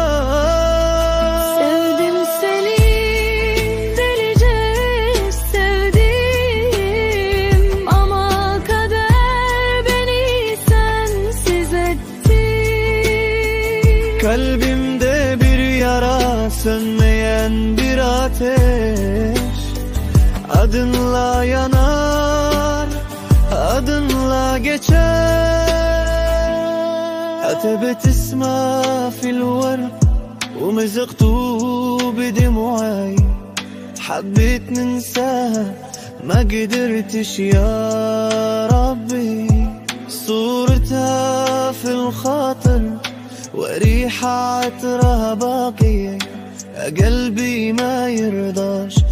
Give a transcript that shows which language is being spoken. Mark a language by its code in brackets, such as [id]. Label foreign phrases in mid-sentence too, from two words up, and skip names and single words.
[tr] Sevdim seni, delice sevdim, ama kader beni sensiz etti. Kalbimde bir yara, sönmeyen bir ateş, adınla yanar, adınla geçer. [ar] أتبت اسمها في الورد ومزقته بدموعي، حبيت ننساها ما قدرتش يا ربي. صورتها في الخاطر وريحة عطرها باقية، قلبي ما يرضاش